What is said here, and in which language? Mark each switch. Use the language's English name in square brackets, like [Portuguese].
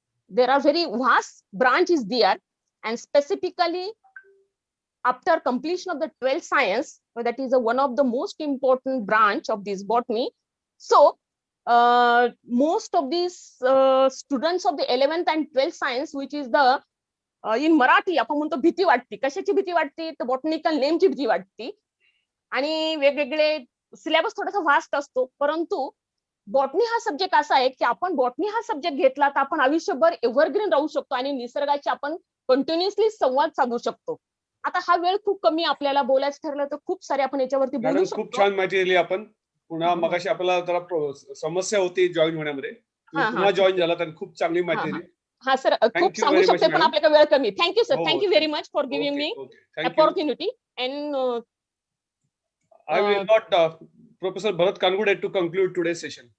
[English] There are very vast branches there, and specifically after completion of the 12th science, that is one of the most important branch of this botany. So most of these students of the 11th and 12th science, which is the in Marathi [Marathi] आपण म्हणतो भीती वाटते. कशाची भीती वाटते? तर botanical नेमची भीती वाटते. आणि वेगवेगळे सिलेबस थोडासा वास्ट असतो, परंतु बॉटनी हा सब्जेक्ट असा आहे की आपण बॉटनी हा सब्जेक्ट घेतला तर आपण आयुष्यभर एव्हरग्रीन राहू शकतो आणि निसर्गाची आपण कंटिन्युअसली संवाद साधू शकतो. आता हा वेळ खूप कमी आपल्याला बोलायचं ठरलं तर खूप सारे आपण याच्यावरती बोलू शकतो. खूप छान माहिती दिली आपण. पुन्हा मगाशी आपल्याला जरा समस्या होती जॉईन होण्यामध्ये, पुन्हा जॉईन झाला तर खूप चांगली माहिती दिली. हा सर, खूप सांगू शकते पण आपल्याकडे वेळ कमी. [English] Thank you sir, thank you very much for giving me opportunity. And I will not Professor Bharat Kangude to conclude today's session.